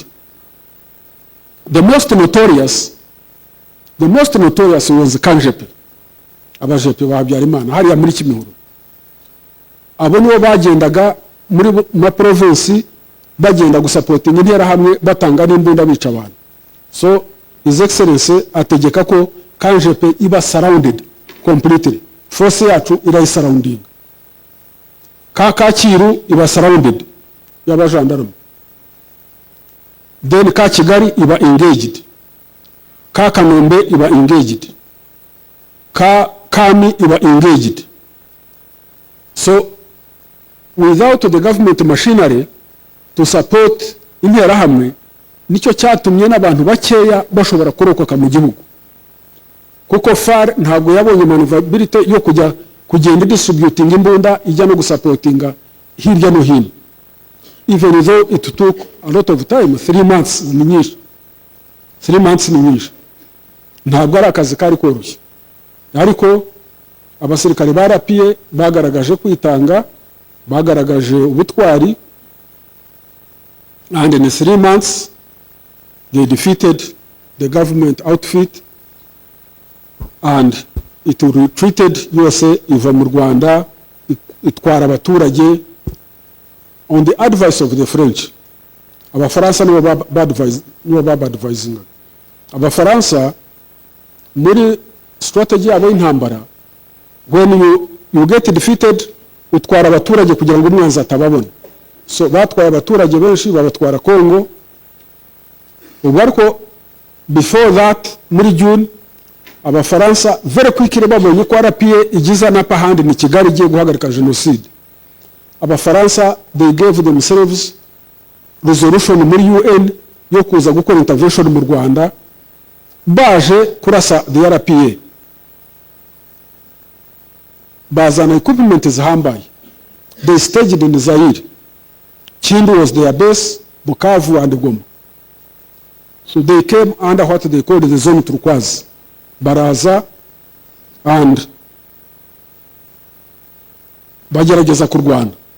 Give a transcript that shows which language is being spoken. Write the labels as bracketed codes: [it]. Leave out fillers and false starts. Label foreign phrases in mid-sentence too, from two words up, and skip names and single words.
[rw] The most notorious was Kanjepe, abajepe ba Habyarimana hariya muri Kimihurura. Abo nibo bagendaga muri ma province bagenda gusapotinga intera hamwe batanga n'imbunda bica abantu. So [en] His Excellency [rw] ategeka ko Kanjepe iba [en] surrounded completely. [rw] Force yacu ira surrounding. Kacyiru iba surrounded y'abajandarume. Then Kigali iba engaged. Kanombe iba engaged. Kami iba engaged. So [en] without the government machinery to support [rw] intera hamwe nicyo cyatumye n'abantu bakeya bashobora kurokoka mu gihugu. Kuko FAR ntabwo yabonye maneuverability yo kugenda distributing imbunda ijya no gusupportinga hirya no hino. [en] Even though it took a lot of time, 3 months [rw] ni nyinshi. 3 months ni nyinshi. Ntabwo ari akazi kari koroshye. Ariko abasirikare ba RPA bagaragaje kwitanga, bagaragaje ubutwari, [en] and in 3 months they defeated the government outfit and it retreated. USA [rw] iva mu Rwanda itwara abaturage [en] on the advice of the French. [rw] Abafaransa nibo babadvising. Abafaransa muri strategy yabo y'intambara, [en] when you get defeated [rw] utwara abaturage kugira ngo umwanzi atababona. So batwaye abaturage benshi babatwara Congo. Ubwo [en] before that [rw] muri June Abafaransa [en] very quickly [rw] babonye ko RPA igiza na pahandi ni Kigali igiye guhagarika genocide. Abafaransa [en] they gave themselves resolution [rw] muri UN yo kuza gukora intervention mu Rwanda, baje kurasa the RPA. Bazana equipment zihambaye. [en] They staged in Zaire. Kindu was their base, Bukavu and Goma. So they came under what they called the zone turquoise. [rw] Baraza and bagerageza kurwana.